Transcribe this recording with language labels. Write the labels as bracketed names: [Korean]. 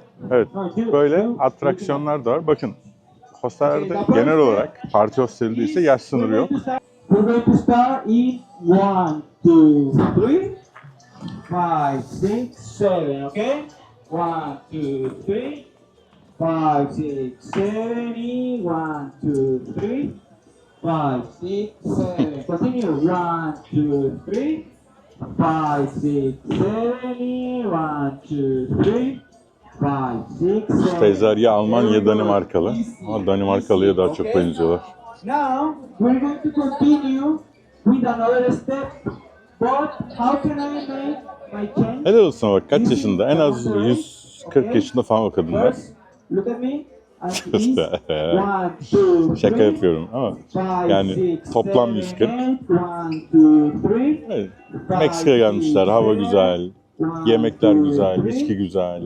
[Turkish] Evet, böyle atraksiyonlar da var. Bakın, hostellerde genel olarak, parti hostellinde ise yaş sınırı yok. [English] We're going to start in 1, 2, 3, 5, 6, 7, okay? 1, 2, 3, 5, 6, 7, 1, 2, 3, 5, 6, 7. Continue. 1, 2, 3, 5, 6, 7, 1, 2, 3, 5, 6, 7. [Turkish] Teyzeler ya Alman ya Danimarkalı. Ama Danimarkalı'ya daha çok benziyorlar. [English] Now we're going to continue with another step. But how can I make my change? [Turkish] Helal olsun, bak kaç yaşında? En az 140 yaşında falan o kadınlar. [English] First, look at me. And this, 1, 2, [Turkish] Şaka yapıyorum ama yani toplam 140. [English] 1, 2, 3. [Turkish] Evet, Meksika'ya gelmişler, hava güzel, yemekler güzel, içki güzel.